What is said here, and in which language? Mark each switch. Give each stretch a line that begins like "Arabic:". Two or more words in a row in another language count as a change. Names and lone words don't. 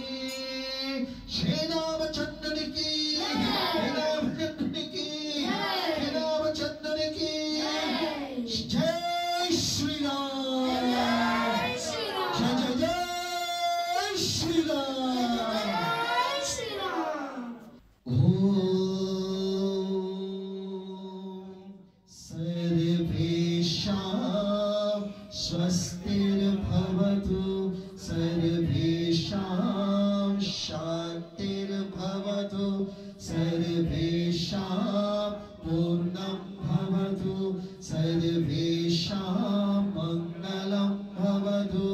Telugu: శ్రీరామచంద్రునికి శ్రీరామచంద్రునికి శ్రీరామచంద్రునికి జై శ్రీరామ్.
Sanskrit: జయ జయ జయ శ్రీరామ్. सर्वेषां स्वस्तिर्भवतु, सर्वेषां शान्तिर्भवतु, सर्वेषां पूर्णं भवतु, सर्वेषां मङ्गलं भवतु.